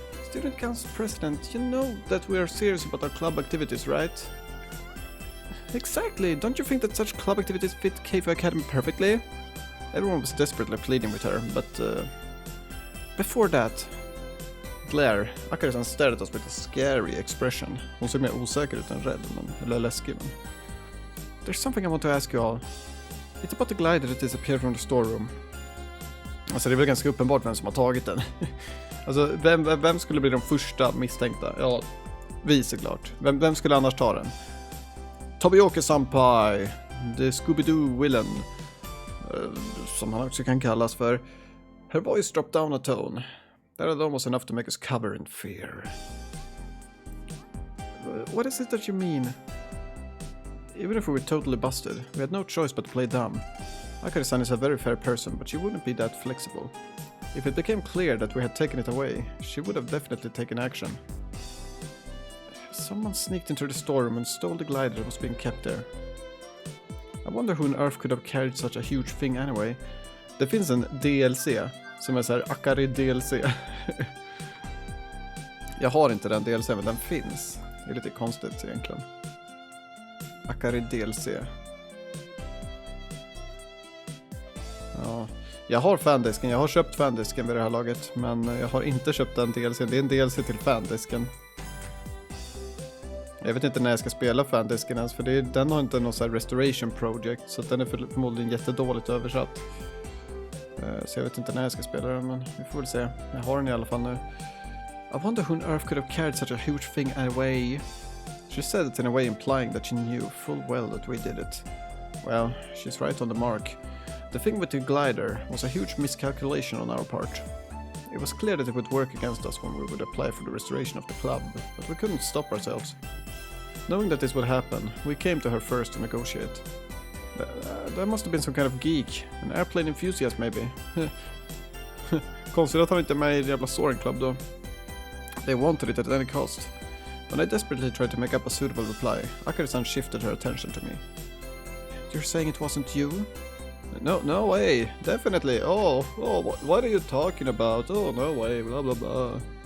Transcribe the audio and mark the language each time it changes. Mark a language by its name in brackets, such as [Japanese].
[English] Student Council President, you know that we are serious about our club activities, right? Exactly! Don't you think that such club activities fit Keifu Academy perfectly? Everyone was desperately pleading with her, but before that... [Swedish] Blir, [English] Akari-san stared at us with a scary expression. [Swedish] Hon ser mer osäker ut än rädd, eller läskig. Men. [English] There's something I want to ask you all. It's about the glider that disappeared from the storeroom. [Swedish] Alltså det är väl ganska uppenbart vem som har tagit den. Alltså vem skulle bli de första misstänkta? Ja, vi såklart. Vem skulle annars ta den? Tobioki-senpai, [English] the Scooby-Doo villain, [Swedish] som han också kan kallas för. [English] Her voice dropped down a tone. That alone was enough to make us cover in fear. What is it that you mean? Even if we were totally busted, we had no choice but to play dumb. Akari-san is a very fair person, but she wouldn't be that flexible. If it became clear that we had taken it away, she would have definitely taken action. Someone sneaked into the storeroom and stole the glider that was being kept there. I wonder who on earth could have carried such a huge thing anyway. [Swedish] Det finns en DLC som är så här Akari DLC. Jag har inte den DLC, men den finns. Det är lite konstigt egentligen. Akari DLC. Ja, jag har fandisken. Jag har köpt fandisken vid det här laget, men jag har inte köpt den DLCn. Det är en DLC till fandisken. Jag vet inte när jag ska spela Fandisken ens, för den har inte någon sån här restoration project, så den är förmodligen jättedåligt översatt. Så jag vet inte när jag ska spela den, men vi får väl se. Jag har den i alla fall nu. [English] I wonder who on earth could have carried such a huge thing away. She said it in a way implying that she knew full well that we did it. Well, she's right on the mark. The thing with the glider was a huge miscalculation on our part. It was clear that it would work against us when we would apply for the restoration of the club, but we couldn't stop ourselves. Knowing that this would happen, we came to her first to negotiate. There must have been some kind of geek, an airplane enthusiast maybe. [Swedish] Konstigt att han inte är med i jävla Soaring Club då. [English] They wanted it at any cost. When I desperately tried to make up a suitable reply, Akari-san shifted her attention to me. You're saying it wasn't you? No way, definitely. What are you talking about? Oh, no way, blah blah blah.